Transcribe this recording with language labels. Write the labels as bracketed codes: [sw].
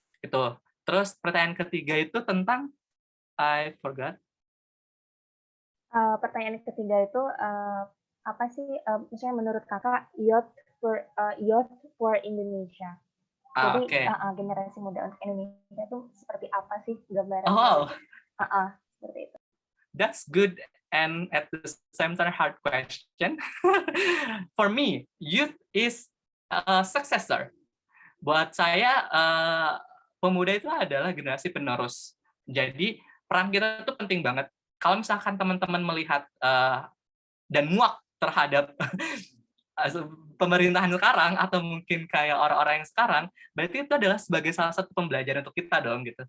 [id] Itu. Terus pertanyaan ketiga itu tentang [en] I forgot. [id] Pertanyaan ketiga itu apa sih? Misalnya menurut kakak [en] youth for Indonesia. [id] Jadi generasi muda untuk Indonesia itu seperti apa sih gambarannya? Oh, seperti itu. [en] That's good and at the same time hard question. For me, youth is a successor. [id] Buat saya pemuda itu adalah generasi penerus. Jadi peran kita itu penting banget. Kalau misalkan teman-teman melihat dan muak terhadap pemerintahan sekarang atau mungkin kayak orang-orang yang sekarang, berarti itu adalah sebagai salah satu pembelajaran untuk kita dong gitu.